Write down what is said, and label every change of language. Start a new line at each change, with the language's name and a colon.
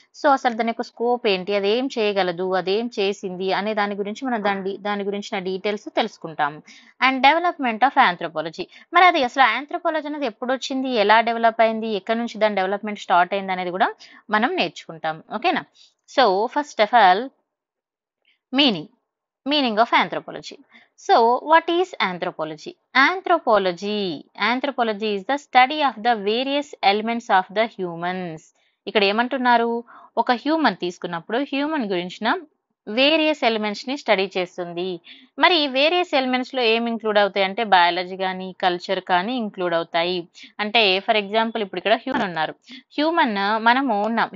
Telugu: So అసలు దాని యొక్క స్కోప్ ఏంటి, అది ఏం చేయగలదు, అదేం చేసింది అనే దాని గురించి మనం దాని గురించిన డీటెయిల్స్ తెలుసుకుంటాము. అండ్ డెవలప్మెంట్ ఆఫ్ ఆంథ్రోపాలజీ, మరి అది అసలు ఆంథ్రోపాలజీ అనేది ఎప్పుడు వచ్చింది, ఎలా డెవలప్ అయింది, ఎక్కడి నుంచి దాని డెవలప్మెంట్ స్టార్ట్ అయింది అనేది కూడా మనం నేర్చుకుంటాం. ఓకేనా.
English: So first of all meaning of anthropology. So what is anthropology? Anthropology is the study of the various elements of the humans.
Telugu: ఇక్కడ ఏమంటున్నారు, ఒక హ్యూమన్ తీసుకున్నప్పుడు హ్యూమన్ గురించిన వేరియస్ ఎలిమెంట్స్ ని స్టడీ చేస్తుంది. మరి వేరియస్ ఎలిమెంట్స్ లో ఏం ఇంక్లూడ్ అవుతాయి అంటే బయాలజీ కానీ కల్చర్ కానీ ఇంక్లూడ్ అవుతాయి. అంటే ఫర్ ఎగ్జాంపుల్ ఇప్పుడు ఇక్కడ హ్యూమన్ ఉన్నారు, మనము ఉన్నాం.